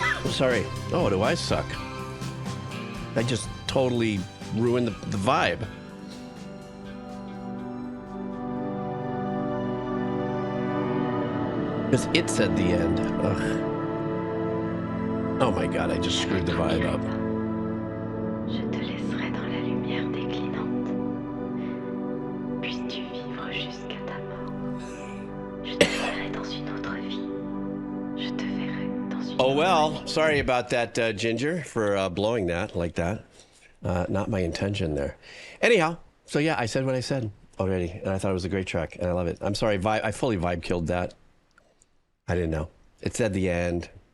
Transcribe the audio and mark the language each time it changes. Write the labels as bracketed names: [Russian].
[English] Sorry. Oh, do I suck? I just totally ruined the vibe. Because it said the end. Ugh. Oh my God, I just screwed the vibe up. [French] Je te laisserai dans la lumière déclinante. Puisses-tu vivre jusqu'à ta mort. Je te verrai dans une autre vie. Je te verrai dans une [English] Oh well, sorry about that, Ginger, for blowing that like that. Not my intention there. Anyhow, so yeah, I said what I said already, and I thought it was a great track, and I love it. I'm sorry, I fully vibe killed that. I didn't know. It said the end.